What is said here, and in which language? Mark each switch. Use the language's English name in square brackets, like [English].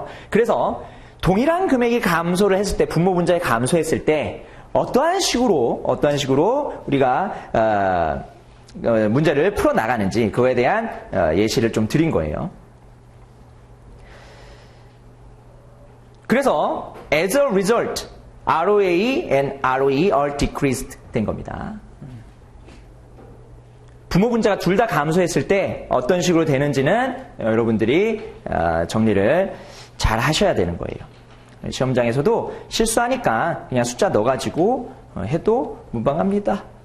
[Korean] 그래서 동일한 금액이 감소를 했을 때, 부모 분자에 감소했을 때 어떠한 식으로 우리가 문제를 풀어 나가는지 그거에 대한 예시를 좀 드린 거예요. 그래서 [English] as a result, ROA and ROE are decreased [Korean] 된 겁니다. 부모 분자가 둘 다 감소했을 때 어떤 식으로 되는지는 여러분들이 정리를 잘 하셔야 되는 거예요. 시험장에서도 실수하니까 그냥 숫자 넣어가지고 해도 무방합니다.